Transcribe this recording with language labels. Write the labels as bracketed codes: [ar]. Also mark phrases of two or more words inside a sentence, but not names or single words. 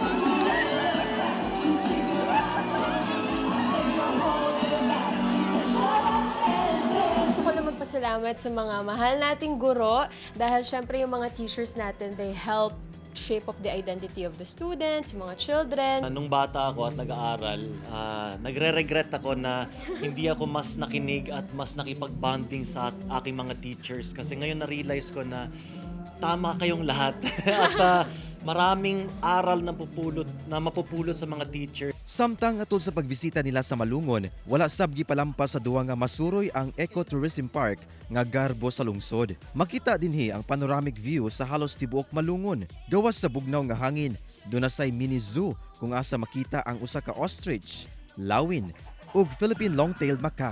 [tl] Salamat sa mga mahal nating guro dahil syempre yung mga teachers natin, [en] they help shape up the identity of the students, mga children. [tl] Nung bata ako at nag-aaral, nagre-regret ako na hindi ako mas nakinig at mas nakipag-bonding sa aking mga teachers kasi ngayon na-realize ko na tama kayong lahat at maraming aral na mapupulot sa mga teachers. [ceb] Samtang atol sa pagbisita nila sa Malungon, wala sab gipalampas sa duwa nga masuroy ang Ecotourism Park nga garbo sa lungsod. Makita dinhi ang [en] panoramic view [ceb] sa halos tibuok Malungon. Gawas sa bugnaw nga hangin, doon na say mini zoo kung asa makita ang usa ka ostrich, lawin ug Philippine long-tailed macaque.